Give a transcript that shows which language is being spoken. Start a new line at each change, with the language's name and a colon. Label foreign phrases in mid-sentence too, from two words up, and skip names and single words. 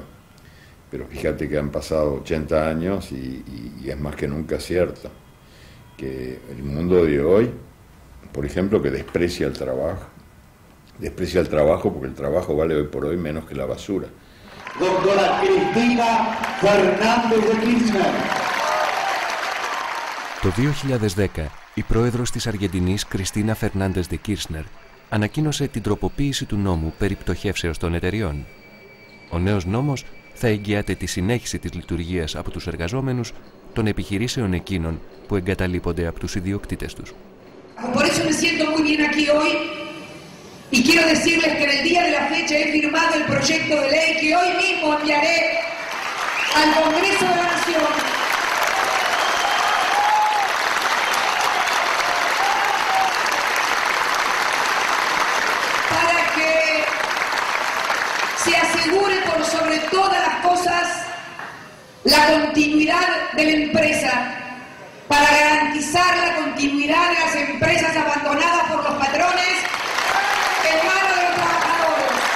Spanish: Pero fíjate que han pasado 80 años y es más que nunca cierto que el mundo de hoy, por ejemplo, que desprecia el trabajo porque el trabajo vale hoy por hoy menos que la basura. Doctora Cristina Fernández de Kirchner.
Greek: Το 2010, η πρόεδρος της Αργεντινής, Κριστίνα
Spanish: Φερνάντες de Kirchner,
Greek: ανακοίνωσε την τροποποίηση του νόμου περί πτωχεύσεως των εταιριών. Ο νέος νόμος θα εγγυάται τη συνέχιση της λειτουργίας από τους εργαζόμενους των επιχειρήσεων εκείνων που εγκαταλείπονται από τους ιδιοκτήτες τους.
Spanish: Por eso me siento muy bien aquí hoy y quiero decirles que en el día de la fecha he firmado el proyecto de ley que hoy mismo enviaré al Congreso de la Nación. Para que se asegure por sobre todas las cosas la continuidad de la empresa para garantizar la continuidad de las empresas abandonadas por los patrones en manos de los trabajadores.